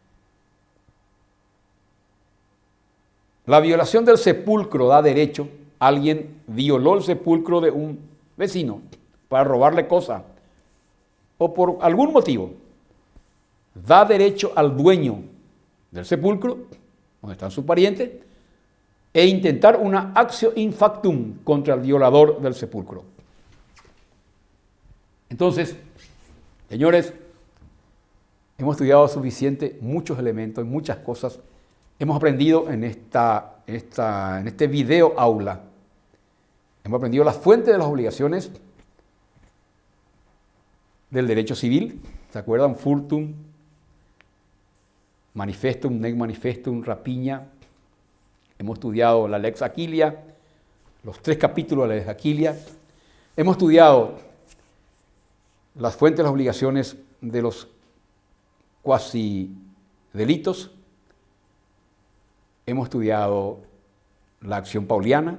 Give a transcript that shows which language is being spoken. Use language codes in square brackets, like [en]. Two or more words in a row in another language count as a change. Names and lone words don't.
[es] La violación del sepulcro da derecho. Alguien violó el sepulcro de un vecino para robarle cosas o por algún motivo. Da derecho al dueño del sepulcro, donde están sus parientes, e intentar una [la] actio in factum [es] contra el violador del sepulcro. Entonces, señores, hemos estudiado suficiente, muchos elementos, muchas cosas. Hemos aprendido en este video aula. Hemos aprendido las fuentes de las obligaciones del derecho civil. ¿Se acuerdan? [la] Furtum, manifestum, nec manifestum, rapiña. [es] Hemos estudiado la lex Aquilia, los 3 capítulos de la lex Aquilia. Hemos estudiado las fuentes de las obligaciones de los cuasi delitos. Hemos estudiado la acción pauliana.